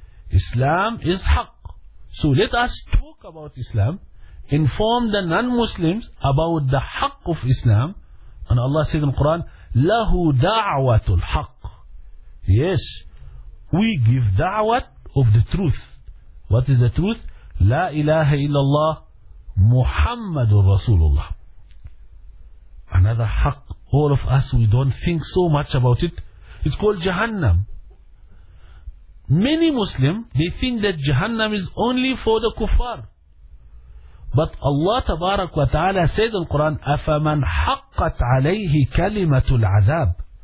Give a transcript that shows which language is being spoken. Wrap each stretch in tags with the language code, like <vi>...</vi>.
<en>Islam is haqq. So let us talk about Islam, inform the non-Muslims about the haqq of Islam. And Allah said in the Quran,</en> <ar>لَهُ دَعْوَةُ الْحَقِّ.</ar> <en>Yes, we give da'wat of the truth. What is the truth?</en> <ar>لا إله إلا الله محمد رسول الله.</ar> <en>Another haqq, all of us, we don't think so much about it. It's called Jahannam. Many Muslims, they think that Jahannam is only for the kuffar. But Allah tabarak wa ta'ala said in the Quran,</en> <ar>أَفَمَنْ حَقَّتْ عَلَيْهِ كَلِمَةُ الْعَذَابِ.</ar>